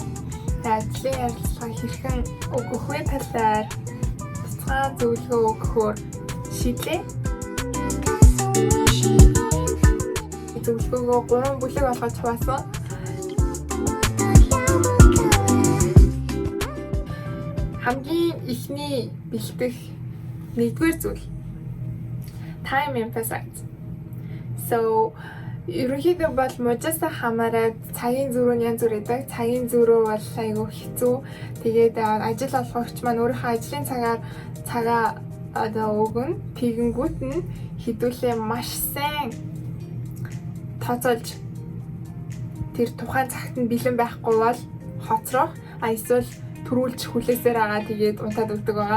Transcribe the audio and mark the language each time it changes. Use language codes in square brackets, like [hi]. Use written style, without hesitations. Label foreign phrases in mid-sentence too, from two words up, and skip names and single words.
[mn] Тэгээд ажлын ярилцлага хэрхэн өгөх вэ талаар бяцхан зөвлөгөө өгөхөөр шийдлээ. Зөвлөгөөгөө 3 бүлэг болгож хуваасан. Хамгийн ихний бэлтгэх нэгдүгээр зүйл [en] time emphasize. [mn] So ерөнхийдөө бол мужаасаа хамаараад цагийн зөрүү нь янз бүр байдаг. Цагийн зөрүү бол айгүй хэцүү. Тэгээд ажил олгогч маань өөрийнхөө ажлын цагаа одоо өгнө. Тэгэнгүүт нь хэдүүлээ маш сайн тооцоолж тэр тухайн цагт нь бэлэн байхгүй бол хоцрох, эсвэл төрүүлж хүлээсээр байгаа тэгээд унтаад өгдөг байгаа.